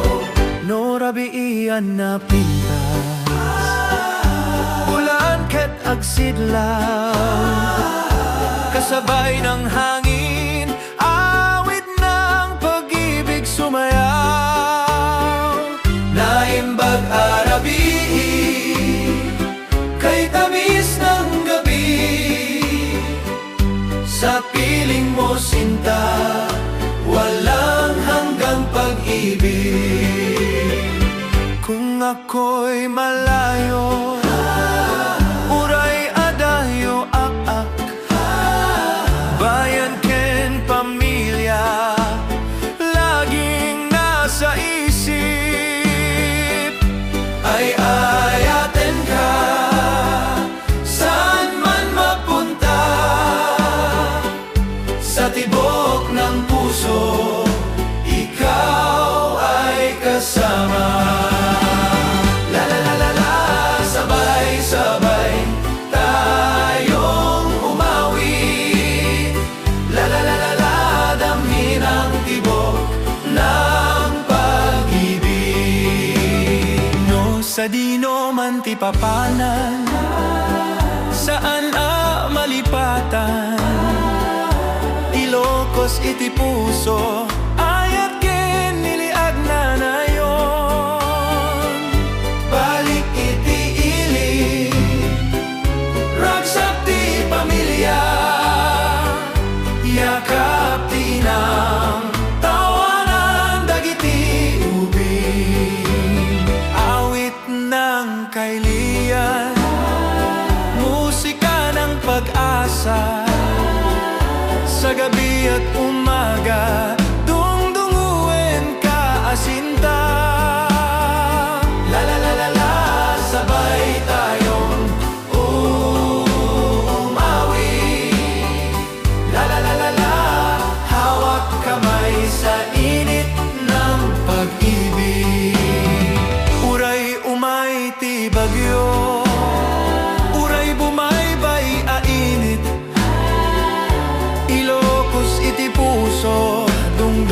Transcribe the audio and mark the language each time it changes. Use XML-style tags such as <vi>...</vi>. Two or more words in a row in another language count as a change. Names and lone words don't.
<ilo>No rabiian na pintas, ulan ket agsidlaw,</ilo> <tl>kasabay ng hangin, awit ng pag-ibig sumayaw.</tl> <ilo>Naimbag arabi,</ilo> <tl>kay tamis ng gabi, sa piling mo sinta, walang hanggang pag-ibig. Kung ako'y malayo,</tl> <ilo>uray adayo ak-ak.</ilo> <tl>Bayan ken pamilya, laging nasa isip.</tl> <ilo>Ay ayaten ka,</ilo> <tl>saan man mapunta. Sa tibok ng puso, ikaw ay kasama. La la la la la, sabay-sabay tayong umawi. La la la la la, damhin ang tibok ng pag-ibig.</tl> <ilo>No sa dino man ti papanan, saan malipatan. Ilocos iti puso, ayat kinili agnanayon. Balik iti ili, ragsak ti pamilya, yakap ti inang, tawanan dagiti ubing.</ilo> <tl>Awit ng kailian, musika ng pag-asa. Sa gabi at umaga,</tl> <ilo>dungdunguin ka asinta. La la la la la,</ilo> <tl>sabay tayong umawi. La la la la la, hawak kamay sa init ng pag-ibig.</tl> <ilo>Uray umay ti bagyo, uray bumaybay ainit. Ilocos iti puso,</ilo>